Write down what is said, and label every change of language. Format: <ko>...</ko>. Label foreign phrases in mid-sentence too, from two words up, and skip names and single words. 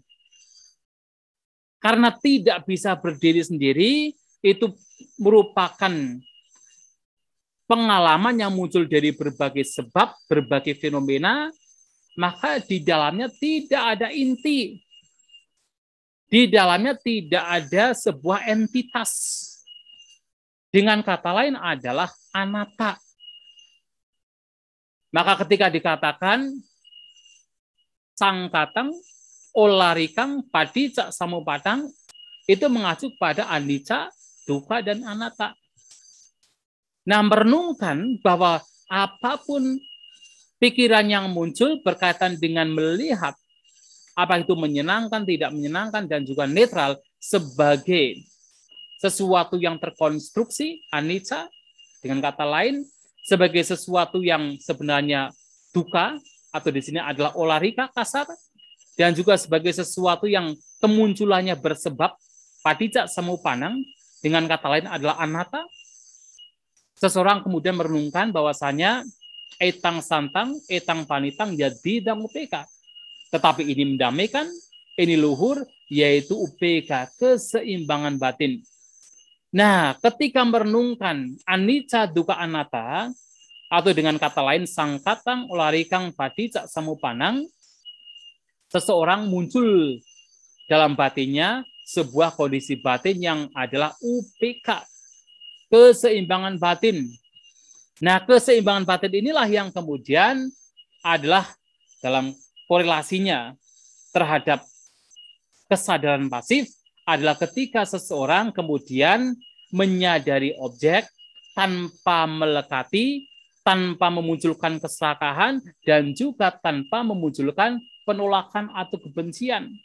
<id>Karena tidak bisa berdiri sendiri, itu merupakan pengalaman yang muncul dari berbagai sebab, berbagai fenomena, maka di dalamnya tidak ada inti. Di dalamnya tidak ada sebuah entitas. Dengan kata lain adalah anatta. Maka ketika dikatakan</id> <pi>sangkatang, olarikang, padicak samupadang,</pi> <id>itu mengacu pada</id> <pi>anicca, dukkha,</pi> <id>dan anatta. Nah, merenungkan bahwa apapun pikiran yang muncul berkaitan dengan melihat, apa itu menyenangkan, tidak menyenangkan, dan juga netral, sebagai sesuatu yang terkonstruksi, anicca, dengan kata lain, sebagai sesuatu yang sebenarnya dukkha, atau di sini adalah olarika kasar, dan juga sebagai sesuatu yang kemunculannya bersebab,</id> <pi>padicak samupanang,</pi> <id>dengan kata lain adalah anatta. Seseorang kemudian merenungkan bahwasanya</id> <pi>etang santang, etang panitang,</pi> <id>jadi dan upeka. Tetapi ini mendamaikan, ini luhur, yaitu upeka, keseimbangan batin. Nah, ketika merenungkan</id> <pi>anicca, dukkha, anatta,</pi> <id>atau dengan kata lain</id> <pi>sangkatang, olarikang, padicak samupanang,</pi> <id>seseorang muncul dalam batinnya sebuah kondisi batin yang adalah UPK, keseimbangan batin. Nah, keseimbangan batin inilah yang kemudian adalah dalam korelasinya terhadap kesadaran pasif adalah ketika seseorang kemudian menyadari objek tanpa melekati, tanpa memunculkan keserakahan, dan juga tanpa memunculkan penolakan atau kebencian.</id>